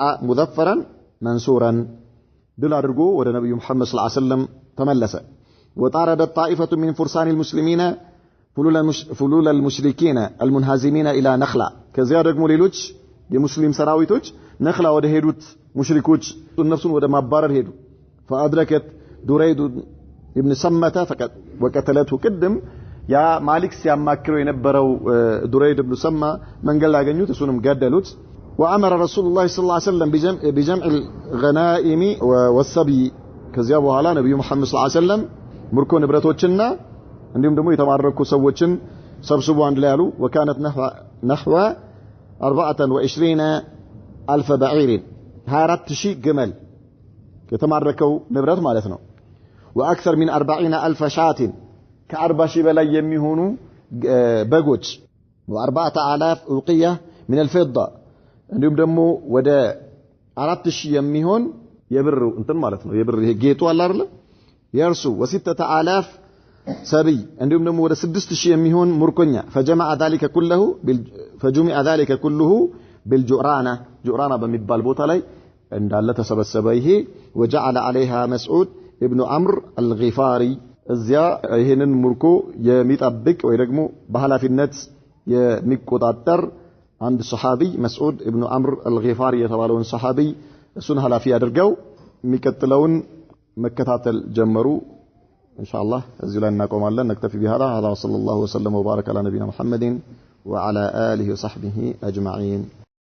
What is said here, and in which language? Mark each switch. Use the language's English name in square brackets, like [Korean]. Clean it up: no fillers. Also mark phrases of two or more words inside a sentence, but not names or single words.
[Arabic] مظفرا منصورا [Amharic] ድል አድርጎ ወደ ነብዩ መሐመድ [Arabic] صلى الله عليه وسلم ተመለሰ وطارد الطائفه من فرسان المسلمين فلول المشركين المنهزمين الى [Amharic] نخلة ከዚያ ደግሞ ሌሎች የሙስሊም ሰራዊቶች ነخላ ወደ ሄዱት ሙሽሪኮች እነሱን ወደ ማባረር ሄዱ فادركت [Arabic] دريد ابن سمة وقتلته [Amharic] قدم ያ ማሊክ ሲያማክረው የነበረው ዱረይድ ኢብኑ ሰማ መንገል ያገኙት እሱንም ገደሉት [Arabic] وامر رسول الله صلى الله عليه وسلم بجمع الغنائم والسبي [Amharic] ከዚያ በኋላ ነብዩ መሐመድ [Arabic] صلى الله عليه وسلم [Amharic] ምርኮ ንብረቶችና እንዲሁም ደግሞ የተማረኩ ሰዎችን ሰብስቦ አንድ ላይ ያሉ [Arabic] وكانت نحو [Amharic] 24000 بعير 24000 ግመል የተማረከው ንብረት ማለት ነው [Arabic] واكثر من 40000 شاة [Amharic] ከ40000 በላይ የሚሆኑ በጎች [Arabic] و4000 أوقية من الفضة [Amharic] እንዲሁም ደግሞ ወደ 4000 የሚሆን የብር እንትን ማለት ነው የብር ይሄ ጌጡ አለ አይደል የርሱ و6000 ሰብይ እንዲሁም ደግሞ ወደ 6000 የሚሆን ምርኮኛ [Arabic] فجمع ذلك كله بالجعرانة [Amharic] በሚባል ቦታ ላይ እንዳለ ተሰበሰበ ይሄ [Arabic] وجعل عليها مسعود ابن [Amharic] عمرو الغفاري እዚያ ይሄንን ምርኮ የሚጠብቅ ወይ ደግሞ በኃላፊነት የሚቆጣጠር አንድ ሱሐቢ መስዑድ ኢብኑ አምር አልጊፋሪ የተባለውን ሱሐቢ እሱን ኃላፊ አድርገው የሚቀጥለውን መከታተል ጀመሩ ኢንሻአላህ እዚህ ላይ እናቆማለን [Arabic] نكتفي بهذا هذا صلى الله وسلم وبارك على نبينا محمد وعلى آله وصحبه أجمعين